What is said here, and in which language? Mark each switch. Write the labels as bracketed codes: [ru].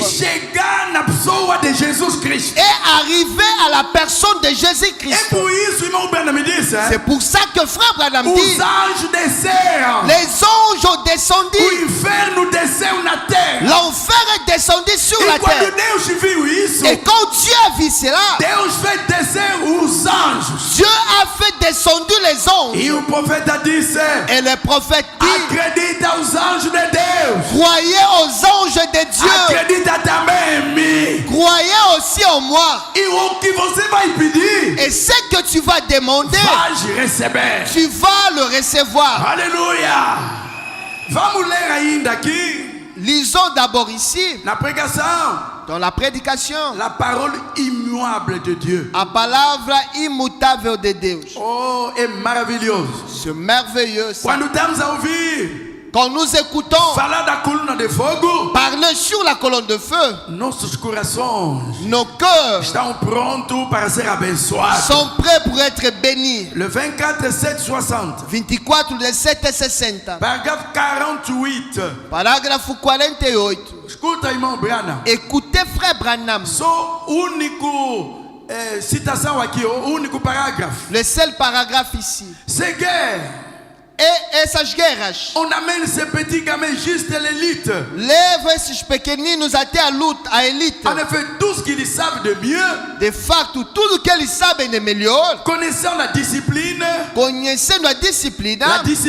[pt] E chegar na pessoa de Jesus Cristo. [fr] Et arriver à la personne de Jésus-Christ. [pt] É por isso, irmão Branham me disse. [fr] C'est pour ça que frère Branham dit: [pt] os anjos desceram. [fr] Les anges ont descendu. [pt] O inferno desceu na terra. [fr] L'enfer est descendu sur la terre. [pt] Quando Deus viu isso, [fr] et quand Dieu a vu cela, [pt] Deus fez descer os anjos. [fr] Dieu a fait descendre les anges. [pt] E o profeta disse: [fr] et le prophète dit: [pt] acredita aos anjos de Deus. [fr] Croyez aux anges de Dieu. [pt] Acredita também em mim. [fr] Croyez aussi en moi. [pt] E o que você vai pedir, [fr] et ce que tu vas demander, [pt] vais receber. [fr] Tu vas le recevoir. [pt] Alléluia. Vamos ler ainda aqui. [fr] Lisons d'abord ici. [pt] Na pregação. [fr] Dans la prédication. La parole immuable de Dieu. [pt] A palavra imutável de Deus. Oh, é maravilhoso. [fr] C'est merveilleux. Ça. [pt] Quando estamos a ouvir. [fr] Quand nous écoutons [pt] falar da coluna de fogo, [fr] parler sur la colonne de feu, [pt] nossos corações, [fr] nos cœurs [pt] estão prontos para ser abençoados. [fr] Sont prêts pour être bénis. Le 24 760. 24 760. [pt] Parágrafo 48. Parágrafo 48. Escuta, irmão Branham. [fr] Écoutez, frère Branham. [pt] Só único citação aqui, o único parágrafo. [fr] Le seul paragraphe ici. C'est que [pt] E essas guerras [fr] on amène ces petits gamins juste l'élite. [pt] levam esses pequeninos até a luta, a elite. [fr] En effet, tout ce qu'ils savent de mieux, [pt] De facto, tudo que eles sabem de melhor, [fr] connaissant la discipline [pt] conhecendo a disciplina